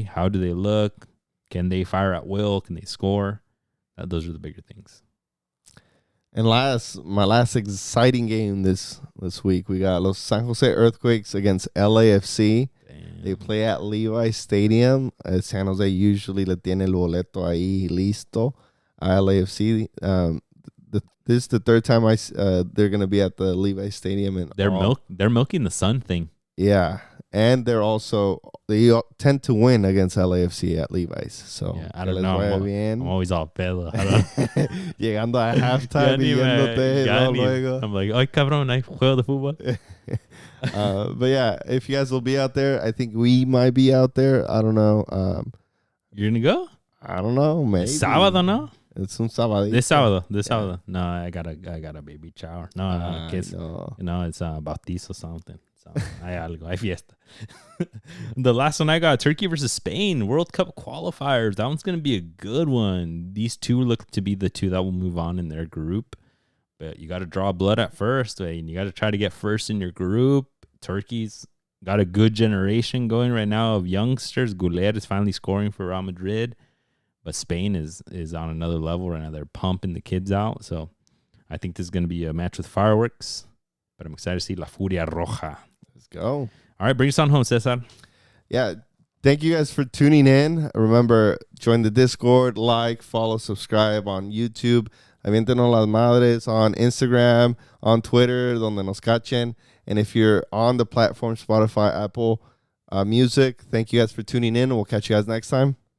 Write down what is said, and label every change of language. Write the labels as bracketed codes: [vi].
[en] How do they look? Can they fire at will? Can they score? Those are the bigger things. And my last exciting game this week, we got Los San Jose Earthquakes against LAFC. Damn. They play at Levi Stadium. [es] San Jose [en] usually [es] le tiene el boleto ahí listo. [en] LAFC. This is the third time they're gonna be at the Levi Stadium, and they're milking the sun thing. Yeah. And they tend to win against LAFC at Levi's. So yeah, I don't know. I'm always all [es] pedo. Llegando a halftime y yéndote. [en] I'm like, [es] ay, cabrón, hay juego de fútbol. [en] But yeah, if you guys will be out there, I think we might be out there. I don't know. You're going to go? I don't know. Maybe. [es] Sábado, no? [en] It's [es] un sábado. [en] This sábado. No, I got a baby shower. No, kids. [es] No, [en] it's [es] bautizo [en] something. [es] Hay algo, hay fiesta. [en] The last one I got, Turkey versus Spain, World Cup qualifiers. That one's going to be a good one. These two look to be the two that will move on in their group. But you got to draw blood at first, and you got to try to get first in your group. Turkey's got a good generation going right now of youngsters. Goulet is finally scoring for Real Madrid. But Spain is on another level right now. They're pumping the kids out. So I think this is going to be a match with fireworks. But I'm excited to see La Furia Roja. Let's go. All right, bring us on home, Cesar. Yeah, thank you guys for tuning in. Remember, join the Discord, follow, subscribe on YouTube. [es] Aviéntenos las madres [en] on Instagram, on Twitter, [es] donde nos cachen. [en] And if you're on the platform, Spotify, Apple Music, thank you guys for tuning in. We'll catch you guys next time.